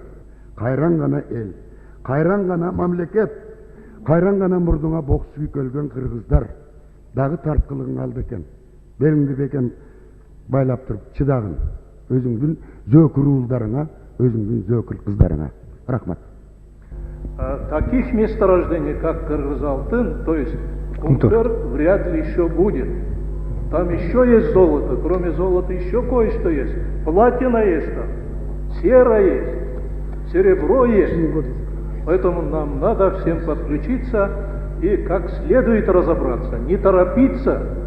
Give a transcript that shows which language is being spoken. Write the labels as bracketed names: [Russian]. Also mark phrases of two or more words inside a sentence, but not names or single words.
[Kyrgyz] Кайран гана эл, кайран гана мамлекет, кайран гана мурдуңа бок сүйкөлгөн кыргыздар дагы тарткылыгың алды экен. Белиңди бекем байлап туруп чыдагын. Өзүңдүн зөөкүр уулдарыңа, өзүңдүн зөөкүр кыздарыңа. Рахмат. [Russian] Таких месторождений, как Кыргыз-Алтын, то есть Кумтөр, вряд ли еще будет. Там еще есть золото, кроме золота еще кое-что есть. Платина есть там, сера есть, серебро есть. Поэтому нам надо всем подключиться и как следует разобраться, не торопиться.